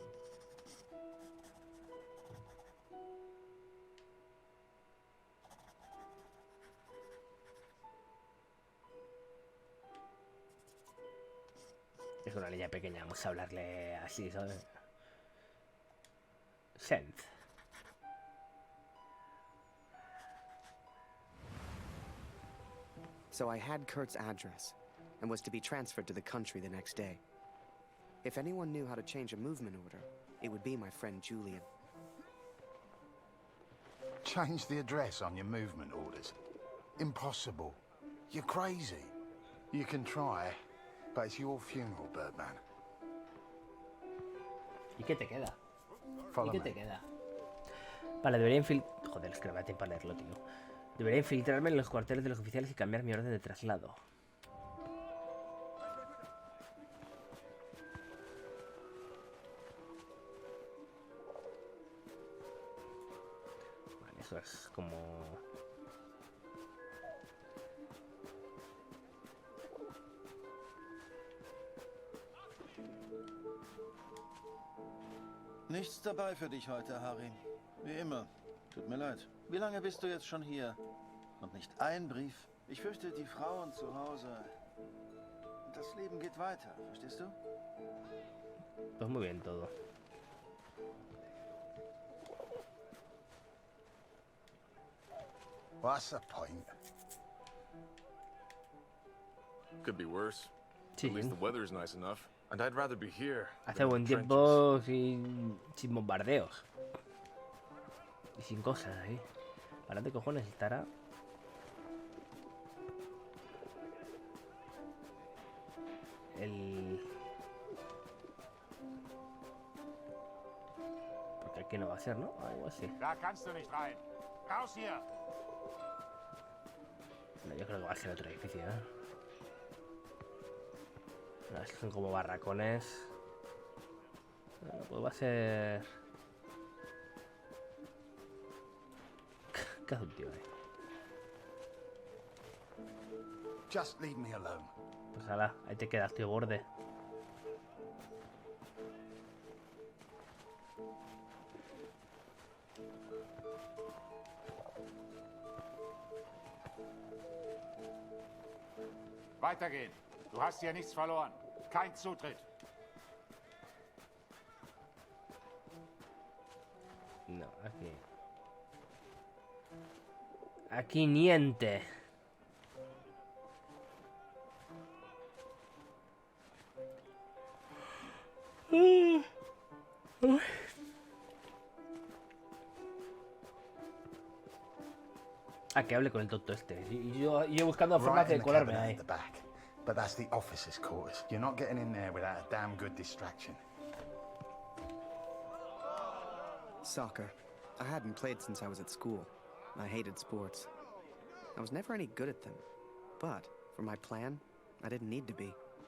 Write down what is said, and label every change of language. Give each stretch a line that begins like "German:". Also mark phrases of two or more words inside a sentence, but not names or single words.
Spanish: Es una niña pequeña, vamos a hablarle así, ¿sabes? Senth.
English: So I had Kurt's address, and was to be transferred to the country the next day. If anyone knew how to change a movement order, it would be my friend Julian. Change the address on your movement orders? Impossible. You're crazy. You can try, but it's your funeral, Birdman.
Spanish: ¿Y qué te queda?
English: Follow
Spanish: ¿Y
English: me.
Spanish: qué te queda? Vale, debería infiltrar... Joder, es que no me da tiempo para leerlo, tío. Debería infiltrarme en los cuarteles de los oficiales y cambiar mi orden de traslado. Vale, eso es como...
German: Nichts dabei für dich heute, Harry. Wie immer. Tut mir leid. Wie lange bist du jetzt schon hier? Und nicht ein Brief? Ich fürchte, die Frauen zu Hause... Das Leben geht weiter, verstehst du?
Spanish: Pues muy bien todo.
English: What's the point? Could be worse.
Spanish: Sí,
English: At least the weather's nice enough. And I'd rather be here.
Spanish: hace
English: than in
Spanish: buen
English: the
Spanish: tiempo sin bombardeos. Y sin cosas ahí. ¿Para dónde cojones estará? Porque aquí no va a ser, ¿no? Algo así.
German: Da kannst du nicht rein. Raus hier!
Spanish: No, yo creo que va a ser otro edificio, ¿eh? No, estos son como barracones. Bueno, pues va a ser... ¿Qué hace un tío ahí?
English: Just leave me alone.
Spanish: Pues ala, ahí te quedas, tío borde.
German: Weitergehen. Du hast hier nichts verloren. Kein Zutritt.
Spanish: No, aquí. Aquí niente. Ah, que hable con el tonto este. Y yo buscando formas
English: Right in
Spanish: de
English: the
Spanish: colarme
English: cabinet
Spanish: ahí.
English: at the back. But that's the officers' quarters. You're not getting in there without a damn good distraction. Soccer. I hadn't played since I was at school. I hated sports. I was never any good at them. But, for my plan, I didn't need to be.